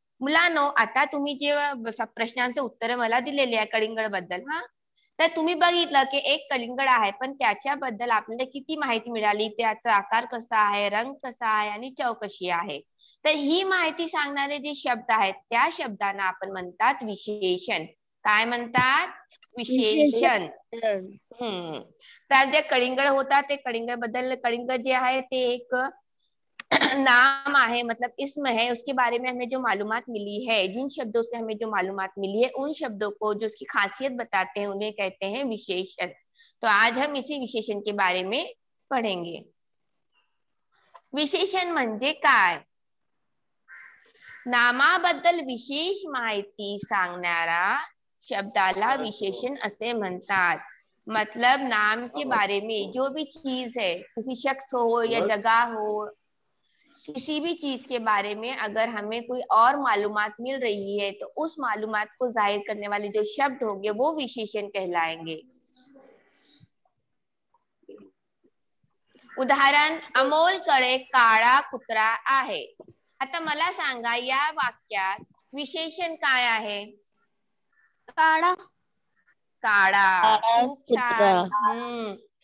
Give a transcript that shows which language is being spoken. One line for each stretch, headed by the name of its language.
Marathi: मुलांनो, आता तुम्ही जे प्रश्नांचे उत्तर मला दिलेले आहे कलिंगड बद्दल, तर तुम्ही बघितलं की एक कलिंगड आहे पण त्याच्याबद्दल आपल्याला किती माहिती मिळाली? त्याचा आकार कसा आहे, रंग कसा आहे आणि चव कशी आहे? तर ही माहिती सांगणारे जे शब्द आहेत त्या शब्दांना आपण म्हणतात विशेषण. काय म्हणतात? विशेषण. तर जे कलिंगड होता ते कलिंगड बद्दल, कलिंगड जे आहे ते एक नाम
Hindi: है, मतलब इसम है, उसके बारे में हमें जो मालूमात मिली है, जिन शब्दों से हमें जो मालूमात मिली है उन शब्दों को जो उसकी खासियत बताते हैं उन्हें कहते हैं विशेषण. तो आज हम इसी विशेषण के बारे में पढ़ेंगे.
Marathi: विशेषण म्हणजे काय? नामाबद्दल विशेष माहिती सांगणारा शब्दाला विशेषण असे म्हणतात.
Hindi: मतलब नाम के बारे में जो भी चीज है, किसी शख्स हो या जगह हो, किसी भी चीज के बारे में अगर हमें कोई और मालूमात मिल रही है तो उस मालूमात को जाहिर करने वाले जो शब्द होंगे वो विशेषण कहलाएंगे।
Marathi: उदाहरण, अमोलकडे काळा कुत्रा आहे। आता मला सांगा या वाक्यात विशेषण काय आहे? काळा. काळा, खूप छान।